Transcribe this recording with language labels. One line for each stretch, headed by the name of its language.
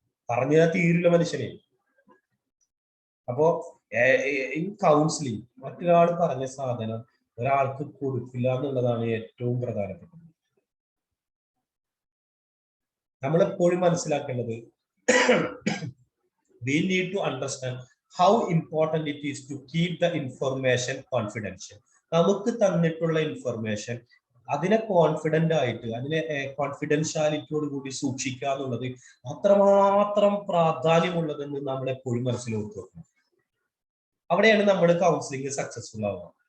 Malayalam: പറഞ്ഞാൽ തീരില്ല മനുഷ്യനെ. അപ്പോ ഇൻ കൗൺസിലിംഗ് മറ്റൊരാൾ പറഞ്ഞ സാധനം ഒരാൾക്ക് കൊടുക്കില്ല എന്നുള്ളതാണ് ഏറ്റവും പ്രധാനപ്പെട്ടത്. നമ്മളെപ്പോഴും മനസ്സിലാക്കേണ്ടത്,
English: we need to understand how important it is to keep the information confidential.
Malayalam: നമുക്ക് തന്നിട്ടുള്ള ഇൻഫർമേഷൻ അതിനെ കോൺഫിഡന്റ് ആയിട്ട്, അതിനെ കോൺഫിഡൻഷ്യാലിറ്റിയോട് കൂടി സൂക്ഷിക്കുക എന്നുള്ളത് അത്രമാത്രം പ്രാധാന്യമുള്ളതെന്ന് നമ്മൾ എപ്പോഴും മനസ്സിലോട്ട് വെക്കണം. അവിടെയാണ് നമ്മൾ കൗൺസിലിംഗ് സക്സസ്ഫുൾ ആവുക.